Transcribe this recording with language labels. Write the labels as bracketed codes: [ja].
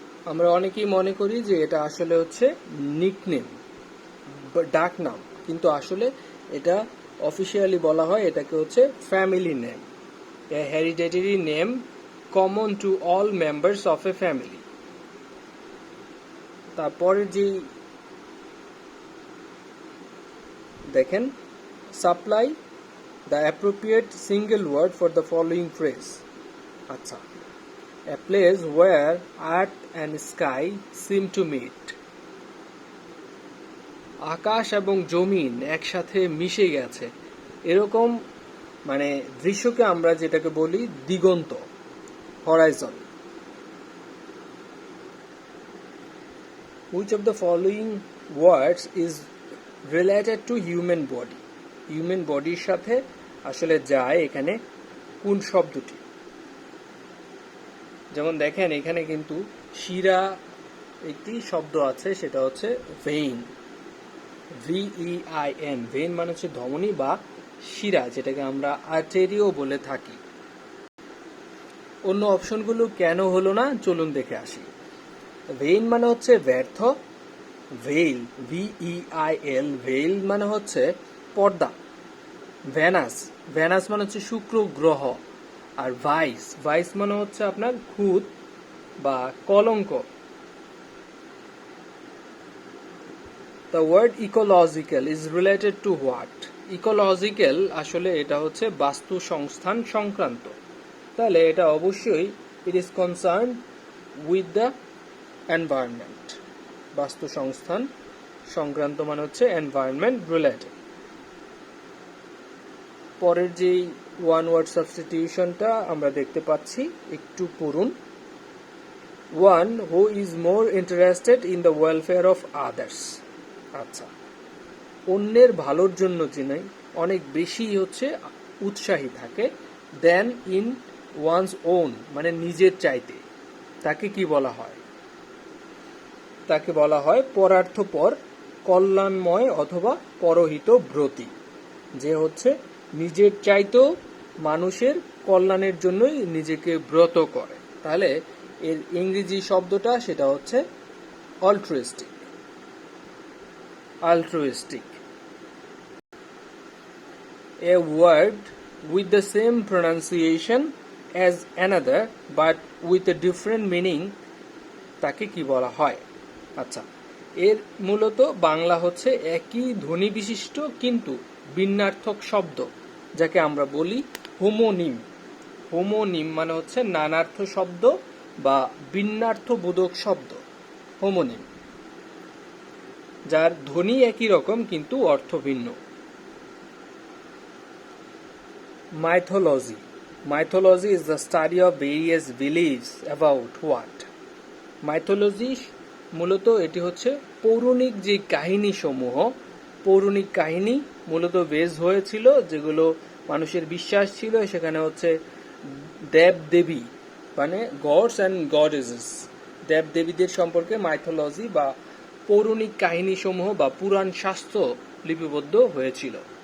[bn] আমরা অনেকেই মনে করি যে এটা আসলে হচ্ছে নিকনেম, ডাক নাম, কিন্তু আসলে এটা অফিসিয়ালি বলা হয় এটাকে হচ্ছে family name, [en] A hereditary name common to all members of a family. [bn] তারপরে যে দেখেন, [en] Supply the appropriate single word for the following phrase. আচ্ছা, a place where earth and sky seem to meet. [bn] আকাশ এবং জমিন একসাথে মিশে গেছে, এরকম মানে দৃশ্যকে আমরা যেটাকে বলি দিগন্ত, Horizon. [en] Which of the following words is related to human body? [bn] Human বডির সাথে আসলে যায় এখানে কোন শব্দটি? যেমন দেখেন এখানে কিন্তু শিরা একটি শব্দ আছে, সেটা হচ্ছে ভেইন, VEIN। ভেইন মানে হচ্ছে ধমনী বা শিরা, যেটাকে আমরা আর্টেরিও বলে থাকি। অন্য অপশনগুলো কেন হলো না, চলুন দেখে আসি। ভেইন মানে হচ্ছে ব্যর্থ, ভেইল, VEIL, ভেইল মানে হচ্ছে পর্দা, ভ্যানাস, ভ্যানাস মানে হচ্ছে শুক্র গ্রহ, আর ভাইস, ভাইস মানে হচ্ছে আপনার খুঁত বা কলঙ্ক। [en] The word ecological is related to what? [bn] Ecological আসলে এটা হচ্ছে বাস্তু সংস্থান সংক্রান্ত, তাহলে এটা অবশ্যই [en] it is concerned with the environment। [bn] বাস্তু সংস্থান সংক্রান্ত মানে হচ্ছে [en] environment related। [bn] পরের যেই ওয়ান ওয়ার্ড সাবস্টিটিউশনটা আমরা দেখতে পাচ্ছি, একটু পড়ুন। [en] One who is more interested in the welfare of others. [bn] আচ্ছা, অন্যের ভালোর জন্য যিনি অনেক বেশি হচ্ছে উৎসাহী থাকে, [en] than in one's own [bn] মানে নিজের চাইতে, তাকে কি বলা হয়? তাকে বলা হয় পরার্থপর, কল্যাণময় অথবা পরহিত ব্রতী, যে হচ্ছে নিজের চাইতেও মানুষের কল্যাণের জন্যই নিজেকে ব্রত করে। তাহলে এর ইংরেজি শব্দটা সেটা হচ্ছে altruistic, altruistic। [en] A word with the same pronunciation as another but with a different meaning, [bn] তাকে কি বলা হয়? আচ্ছা, এর মূলত বাংলা হচ্ছে একই ধ্বনি বিশিষ্ট কিন্তু ভিন্নার্থক শব্দ, যাকে আমরা বলি হোমোনিম। হোমোনিম মানে হচ্ছে নানার্থ শব্দ বা ভিন্নার্থবোধক শব্দ, হোমোনিম, যার ধ্বনি একই রকম কিন্তু অর্থ ভিন্ন। [en] Mythology. Mythology is the study of various beliefs about what? [bn] Mythology মূলত এটি হচ্ছে পৌরাণিক যে কাহিনী সমূহ, পৌরাণিক কাহিনী মূলত বেস হয়েছিল, যেগুলো মানুষের বিশ্বাস ছিল, সেখানে হচ্ছে দেব দেবী মানে গডস অ্যান্ড গডেসেস, দেব দেবীদের সম্পর্কে মাইথোলজি বা পৌরাণিক কাহিনী সমূহ বা পুরাণ শাস্ত্র লিপিবদ্ধ হয়েছিল।